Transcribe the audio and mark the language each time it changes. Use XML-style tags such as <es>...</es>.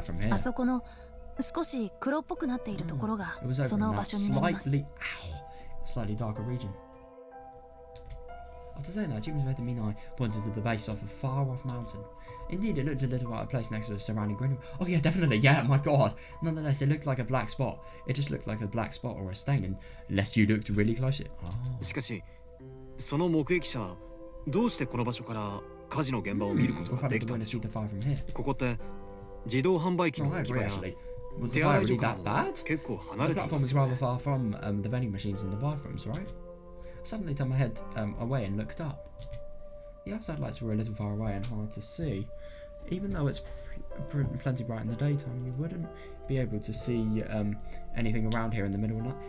<ja>あそこの少し黒っぽくなっているところがその場所になります。</ja> <en>Slightly darker region. After saying that, Jim's the mean eye pointed to the base of a far-off mountain. Indeed, it looked a little out of place next to the surrounding greenery. Oh yeah, definitely, yeah, my god. Nonetheless, it looked like a black spot. It just looked like a black spot or a stain, unless you looked really close.</en> <ja>しかし、その目撃者はどうしてこの場所から火事の現場を見ることができたんでしょう。ここって自動販売機の置き場や手洗い所からも結構離れています。</ja> <en>The platform is rather far from the vending machines and the bathrooms, right? Suddenly turned my head away and looked up. The outside lights were a little far away and hard to see. Even though it's plenty bright in the daytime, you wouldn't be able to see anything around here in the middle of the night.</en>